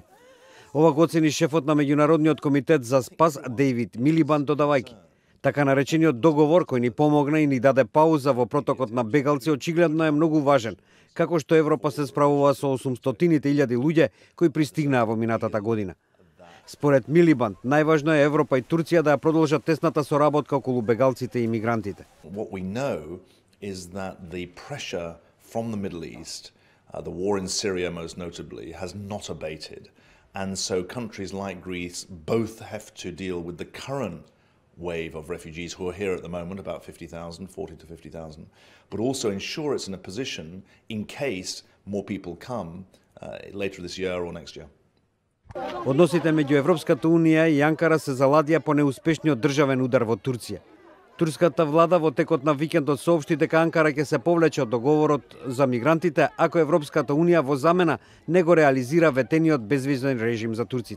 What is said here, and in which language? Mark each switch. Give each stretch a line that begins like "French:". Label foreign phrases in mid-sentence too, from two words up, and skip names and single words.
Macedonian: Ова го оцени шефот на Меѓународниот комитет за спас Дејвид Милибанд додавајќи: така наречениот договор кој ни помогна и ни даде пауза во протокот на бегалци очигледно е многу важен, како што Европа се справува со 800.000 луѓе кои пристигнаа во минатата година. Според Милибанд, најважно е Европа и Турција да ја продолжат тесната соработка околу бегалците и мигрантите.
English: What we know is that the pressure from the Middle East, the war in Syria most notably, has not abated. And so countries like Greece both have to deal with the current wave of refugees who are here at the moment, about 50,000, 40 to 50,000, but also ensure it's in a position in case more people come later this year or next year.
Macedonian: Односите меѓу Европската унија и Анкара се заладија по неуспешниот државен удар во Турција. Турската влада во текот на викендот соопшти дека Анкара ќе се повлече од договорот за мигрантите ако Европската унија во замена не го реализира ветениот безвизен режим за турците.